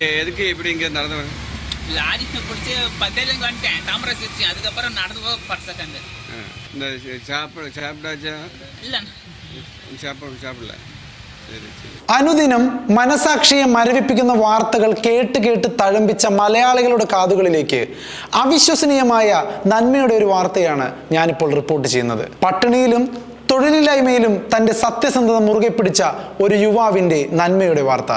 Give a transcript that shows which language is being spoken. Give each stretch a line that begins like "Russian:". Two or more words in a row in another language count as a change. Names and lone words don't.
Tamil: எதுக்கு இப்படி இங்கே நடந்து வர லாரி பிடிச்சி பத்தேஜம் வந்துட்டேன் தாமரை சிரிச்சு அதுக்கப்புறம் நடந்து போக 10 செகண்ட் இந்த சாப்பிட்டாச்சா இல்லை சாப்பிடல
Malayalam: അനുദിനം മനസാക്ഷിയെ മരവിപ്പിക്കുന്ന വാർത്തകൾ കേട്ട് തഴമ്പിച്ച മലയാളികളുടെ കാതുകളിലേക്ക് അവിശ്വസനീയമായ നന്മയുടെ ഒരു വാർത്തയാണ് ഞാനിപ്പോൾ റിപ്പോർട്ട് ചെയ്യുന്നത്. പട്ടിണിയിലും തൊഴിലില്ലായ്മയിലും തൻ്റെ സത്യസന്ധത മുറുകെ പിടിച്ച ഒരു യുവാവിൻ്റെ നന്മയുടെ വാർത്ത.